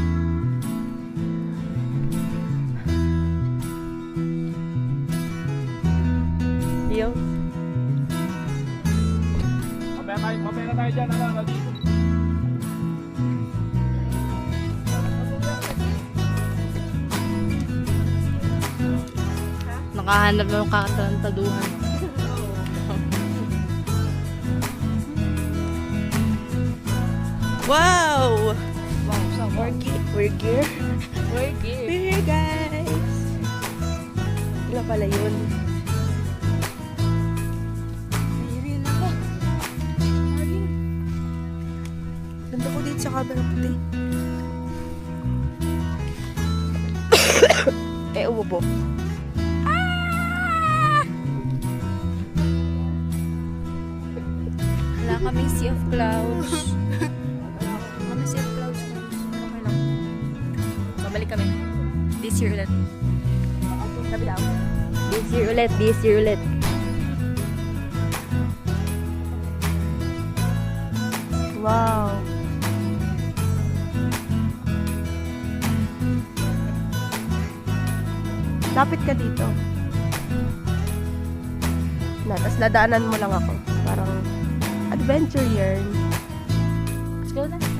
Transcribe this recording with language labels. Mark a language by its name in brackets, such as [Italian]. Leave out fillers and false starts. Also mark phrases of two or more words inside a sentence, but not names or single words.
[Filipino] Yo. Mamaya na tayo dyan, dito. Nakahanap ng katarantaduhan. Wow! Wow, so [English] We're here. We're here, guys. [Filipino] Ilan pala yun? Ganda ko dito sa camera puti. Ubo. Wala kaming [English] sea of clouds. [Filipino] Wala kaming [English] sea of clouds. [Filipino] Okay lang. Babalik kami. [English] This year [Filipino] ulit. Sabi daw. [English] This year [Filipino] ulit. [English] This year [Filipino] ulit. Wow. Lapit ka dito. Tapos nadaanan mo lang ako. Parang adventure yarn. [English] Let's go na.